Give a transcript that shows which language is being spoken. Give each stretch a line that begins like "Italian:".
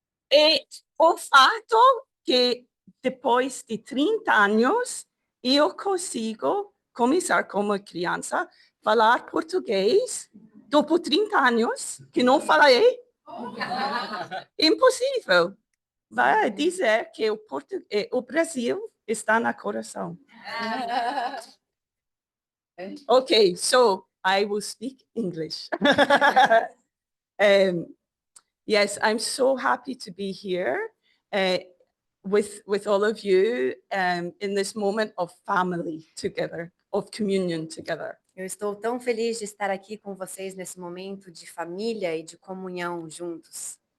Portuguese: E o fato que depois de 30 anos eu consigo começar como criança falar português depois de 30 anos que não falei, impossível. Vai dizer que o Brasil está no coração.
English: Okay, so I will speak English. Yes, I'm so happy to be here with all of you in this moment of family together, of communion together.
Portuguese: Eu estou tão feliz de estar aqui com vocês nesse momento de família e de comunhão juntos.